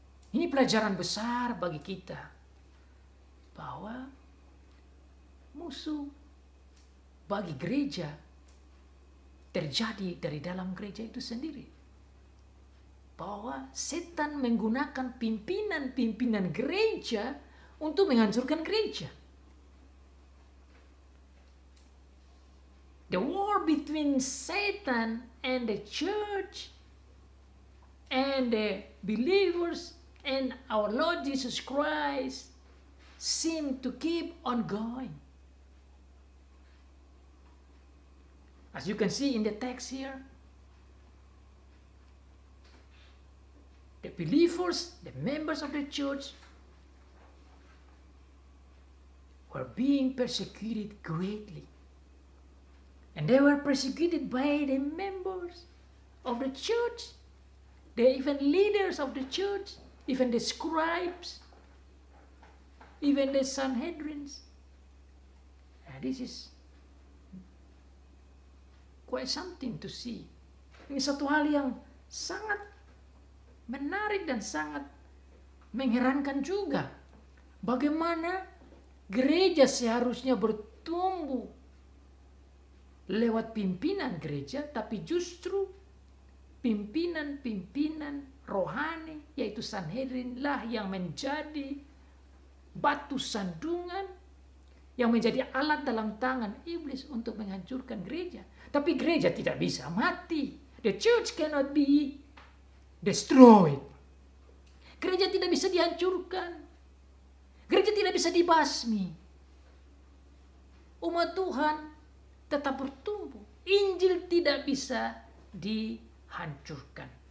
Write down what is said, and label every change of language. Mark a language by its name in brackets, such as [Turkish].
[Indonesian] Ini pelajaran besar bagi kita, bahwa musuh bagi gereja terjadi dari dalam gereja itu sendiri. Bahwa setan menggunakan pimpinan-pimpinan gereja untuk menghancurkan gereja. [English] The war between Satan and the church and the believers and our Lord Jesus Christ seem to keep on going. As you can see in the text here, the believers, the members of the church, were being persecuted greatly. And they were persecuted by the members of the church, the even leaders of the church, even the scribes, even the Sanhedrins. And this is quite something to see. [Indonesian] Ini satu hal yang sangat menarik dan sangat mengherankan juga. Bagaimana gereja seharusnya bertumbuh lewat pimpinan gereja, tapi justru pimpinan-pimpinan rohani, yaitu Sanhedrin lah yang menjadi batu sandungan, yang menjadi alat dalam tangan iblis untuk menghancurkan gereja. Tapi gereja tidak bisa mati. [English] The church cannot be destroyed. [Indonesian] Gereja tidak bisa dihancurkan. Gereja tidak bisa dibasmi. Umat Tuhan tetap bertumbuh. Injil tidak bisa dihancurkan.